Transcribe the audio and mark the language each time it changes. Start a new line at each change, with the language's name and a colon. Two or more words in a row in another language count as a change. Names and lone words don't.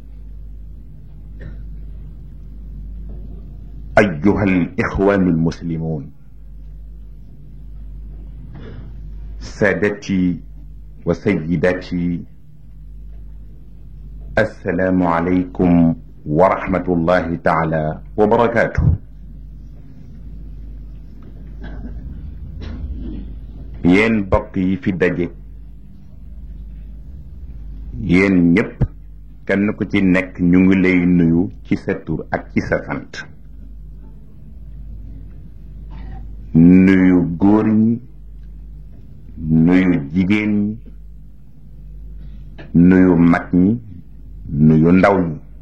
Arabic: أيها الإخوان المسلمون، سادتي وسيداتي، السلام عليكم ورحمة الله تعالى وبركاته.
Wolof: yéen bokk yi fi daje yéen ñépp kenn ku ci nekk ñu ngi lay nuyu ci sa tur ak ci sa sant, nuyu góor ñi, nuyu jigéen ñi, nuyu mag ñi, nuyu ndaw ñi.